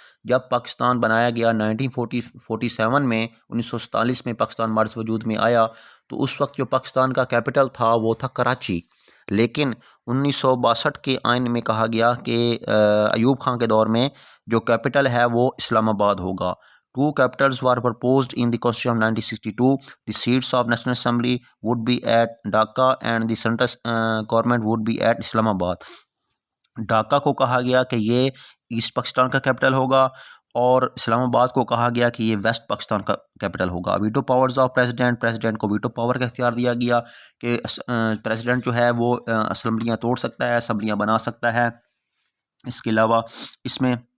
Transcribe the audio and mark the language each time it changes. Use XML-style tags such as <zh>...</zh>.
<ur>جب پاکستان بنایا گیا 1947 میں، 1947 میں پاکستان مرز وجود میں آیا تو اس وقت جو پاکستان کا کیپٹل تھا وہ تھا کراچی. لیکن 1962 کے آئین میں کہا گیا کہ ایوب خان کے دور میں جو کیپٹل ہے وہ اسلام آباد ہوگا.</ur> <en>Two capitals were proposed in the Constitution of 1962. The seats of National Assembly would be at Dhaka and the central government would be at Islam Abad.</en> <ur>Dhaka کو کہا گیا کہ یہ ایسٹ پاکستان کا کیپٹل ہوگا اور اسلام آباد کو کہا گیا کہ یہ ویسٹ پاکستان کا کیپٹل ہوگا. ویٹو پاورز آف پریزیڈنٹ کو ویٹو پاور کا اختیار دیا گیا کہ پریزیڈنٹ جو ہے وہ اسمبلیاں توڑ سکتا ہے، اسمبلیاں بنا سکتا ہے. اس کے علاوہ اس میں</ur>